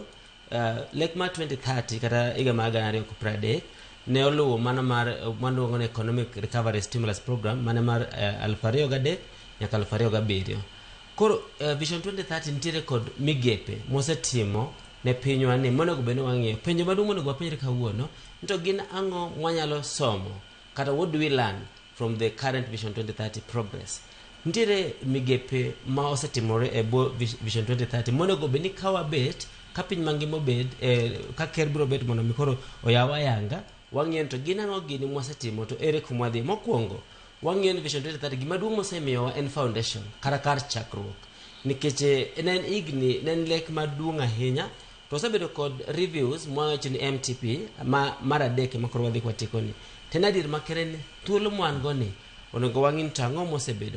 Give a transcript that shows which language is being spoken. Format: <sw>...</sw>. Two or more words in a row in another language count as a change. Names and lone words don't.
<luo>Lek mar 2030 kata higa mar 2030 ne oluwo mana mar maluongo ni Economic Recovery Stimulus Program mana mar 2003 nyaka 2007. Koro Vision 2030 nitiere kod migepe mosetimo ne pinywa ni monego bed ni wang'iyo. Penjo maduong' monego wapenjre kawuono to gin ang'o mwanyalo somo kata</luo> <en>what do we learn from the current Vision 2030 progress.</en> <luo>Nitiere migepe ma osetimore e bo Vision 2030 monego bed ni kawabet ka piny mangima obed ka ker biro bet mondo mikoro oyawa yanga wang'iyo to gin ang'o gini mwasetimo to ere kuma dhi. Mokwongo wang'iyo ni Vision 2030 gima duong' mosemiyowa en foundation kata kar chakruok nikech nen igni nen lek maduong' ahinya to osebedo kod reviews mwawacho ni MTP mar adek ma koro wadhi kwatieko ni ten adier makere ni thuolo mwango ni onego wang'in to ang'o mosebedo.</luo>